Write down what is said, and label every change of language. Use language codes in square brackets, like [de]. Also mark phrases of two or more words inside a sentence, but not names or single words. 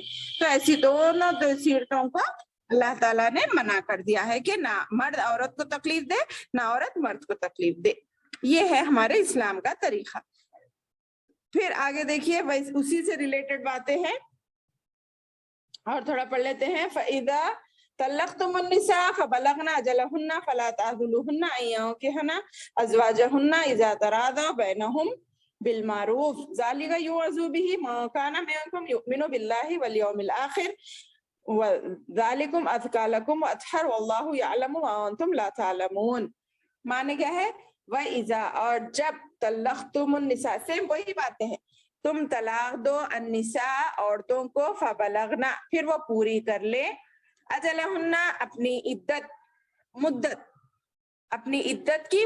[hi] तो ऐसी दोनों सीरतों को अल्लाह ताला ने मना कर दिया है कि ना मर्द औरत को तकलीफ दे, ना औरत मर्द को तकलीफ दे। ये है हमारे इस्लाम का तरीका। फिर आगे देखिए, वैसे उसी से रिलेटेड बातें हैं और थोड़ा पढ़ लेते हैं। [ar] فإذا طلقتم النساء فبلغن أجلهن فلا تعضلوهن أن ينكحن أزواجهن إذا تراضوا بينهم بالمعروف ذلك يوعظ به من كان منكم يؤمن بالله واليوم الآخر ذلكم أزكى لكم وأطهر والله يعلم وأنتم لا تعلمون. [hi] माने क्या है? वइज़ा, और जब तल्लक़्तुमुन्निसा, सेम वही बातें हैं, तुम तलाक दो अन्निसा, औरतों को, फ़बलग़ना, फिर वो पूरी कर ले, अजलहुन्ना, अपनी इद्दत की